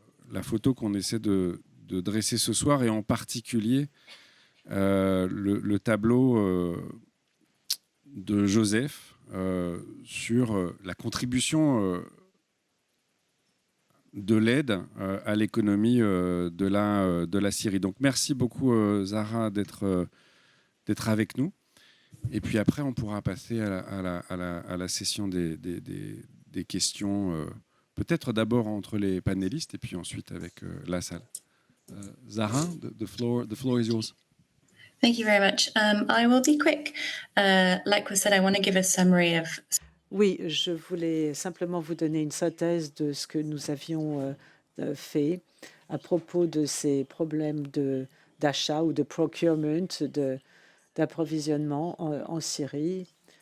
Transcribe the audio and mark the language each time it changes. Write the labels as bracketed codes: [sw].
[fr] la photo qu'on essaie de dresser ce soir, et en particulier le tableau de Joseph sur la contribution de l'aide à l'économie de la Syrie. Donc merci beaucoup Zahra d'être avec nous. Et puis après, on pourra passer à la session des questions, peut-être d'abord entre les panélistes et puis ensuite avec la salle. [en] Zahra, the floor is yours. Thank you very much. I will be quick. Like we said, I want to give a summary of... [fr] Oui, je voulais simplement vous donner une synthèse de ce que nous avions fait à propos de ces problèmes d'achat ou de procurement, d'approvisionnement en Syrie.